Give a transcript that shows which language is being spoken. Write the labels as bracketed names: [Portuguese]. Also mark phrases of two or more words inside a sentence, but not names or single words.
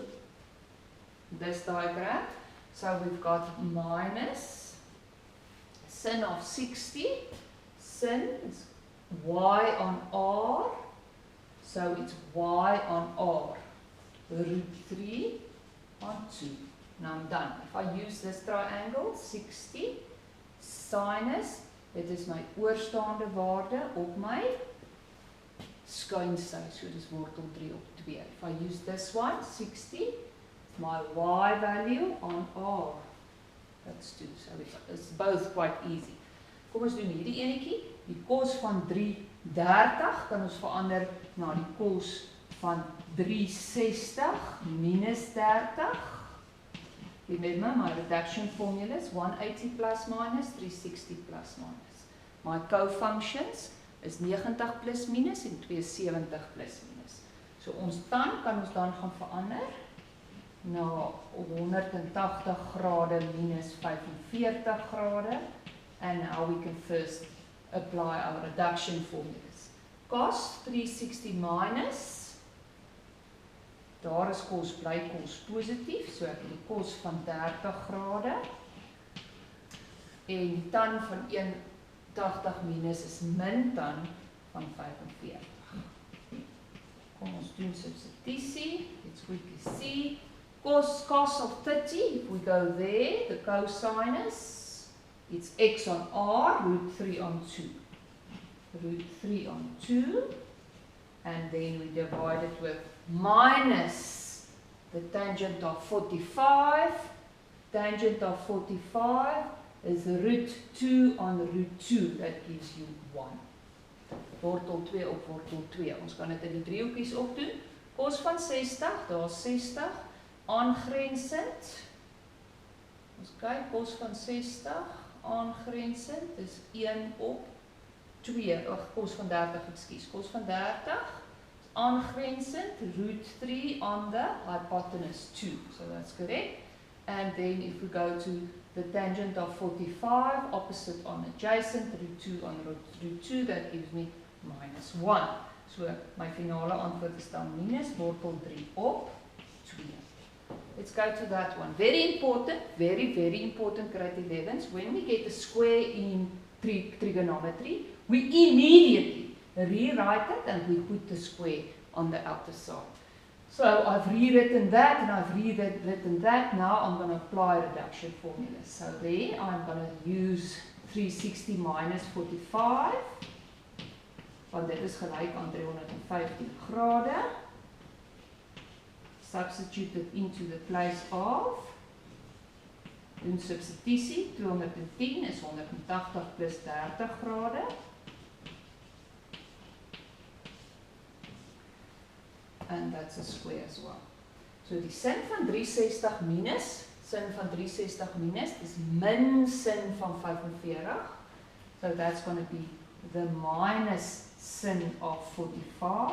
[English] This diagram. So we've got minus sin of 60. Sin is y on r, so it's y on r, root 3 on 2. Now I'm done. If I use this triangle, 60, sinus, [Afrikaans] dit is my oorstaande waarde op my skuinsy, so dit is wortel 3 op 2. [English] If I use this one, 60, my y value on r, that's 2, so it's both quite easy. [Afrikaans] Kom ons doen hierdie enetjie. Die kos van 330 kan ons verander na die kos van 360 minus 30. [English] Remember my reduction formulas, 180 plus minus, 360 plus minus. My cofunctions is 90 plus minus en 270 plus minus. [Afrikaans] So ons kan ons dan gaan verander na 180 grade minus 45 grade. [English] And now we can first apply our reduction formulas. [Afrikaans] Cos 360 minus, daar is kos bly kos positief, so ek het die kos van 30 grade. En die tan van 180 minus is min tan van 45. Kom ons doen substitusie. [English] Let's quickly see. Cos of 30, if we go there, the cosinus, it's x on r, root 3 on 2. Root 3 on 2. And then we divide it with minus the tangent of 45. Tangent of 45 is root 2 on root 2. That gives you 1. [Afrikaans] Wortel 2 op wortel 2. Ons kan dit in die driehoekies opdoen. Kos van 60, daar is 60. Aangrensend. Ons kyk, kos van 60. Aangrensend is 1 op 2, kos van 30, excuse, kos van 30, aangrensend, [English] root 3 on the hypotenuse 2, so that's correct. And then if we go to the tangent of 45, opposite on adjacent, root 2 on root 2, that gives me minus 1. [Afrikaans] So my finale antwoord is dan minus wortel 3 op 2. [English] Let's go to that one. Very important, very important grade 11s. When we get a square in trigonometry, we immediately rewrite it and we put the square on the outer side. So I've rewritten that and I've rewritten that. Now I'm going to apply reduction formulas. So there I'm going to use 360 minus 45. [Afrikaans] Want dit is gelijk aan 315 grade. [English] Substitute it into the place of. [Afrikaans] Doen substitutie. 210 is 180 plus 30 grade. [English] And that's a square as well. [Afrikaans] So die sin van 360 minus, sin van 360 minus is min sin van 45. [English] So that's going to be the minus sin of 45.